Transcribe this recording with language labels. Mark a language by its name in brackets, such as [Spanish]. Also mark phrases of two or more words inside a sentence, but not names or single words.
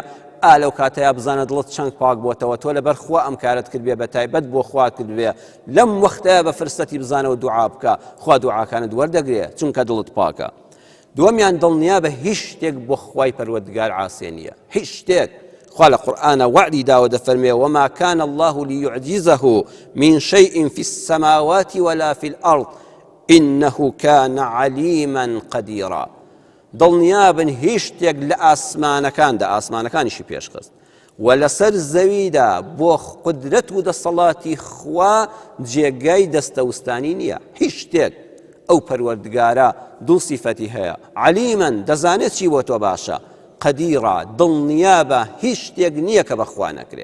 [Central Kurdish] لەو کاتەیە بزانە دڵت چەند پاک بۆتەوە تۆ لەبەر خوا ئەم کارت کردبێ بە تایبەت بۆ خوا کردبێ لەم وەختەیە بە فرسەتی بزانەوە دوعا بکە خوا دوعاکانت وەردەگرێ چونکە دڵت پاکە دووەمیان دڵنیا بە هیچ شتێک بۆ خوای پەروەردگار عاسێ نییە هیچ شتێک خوا لە قورئانە وعدی داوە دەفەرمێ [Arabic] وما كان الله ليعجزه من شيء في السماوات ولا في الأرض إنه كان عليما قديرا [Central Kurdish] دڵنیابن هیچ شتێک لە ئاسمانەکاندا ئاسمانەکانیشی پێشخست و لەسەر زەویدا بۆ قودرەت و دەسەڵاتی خوا جێگای دەستەوستانی نییە هیچ شتێک ئەو پەروەردگارە دوو سیفەتی هەیە عەلیمەن دەزانێت چی بۆ تۆ باشە قەدیرە دڵنیابە هیچ شتێک نییە کە بەخوا نەکرێ